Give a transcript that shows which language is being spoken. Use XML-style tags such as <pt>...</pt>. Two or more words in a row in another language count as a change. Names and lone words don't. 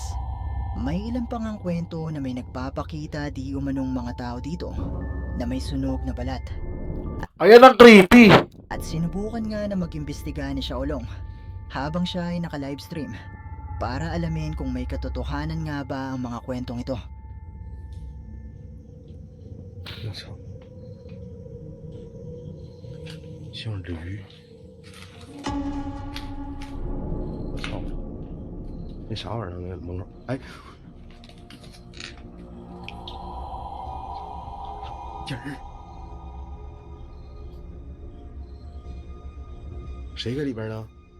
<tl>May ilan pang ang kwento na may nagpapakita di umanong mga tao dito na may sunog na balat. Ayan ang creepy. At sinubukan nga na mag-imbestiga ni Xiaolong habang siya ay naka-livestream para alamin kung may katotohanan nga ba ang mga kwentong ito.</tl> <zh>我操！像驴！我操！那啥玩意儿呢？那门口，哎，人儿，谁搁里边呢？</zh>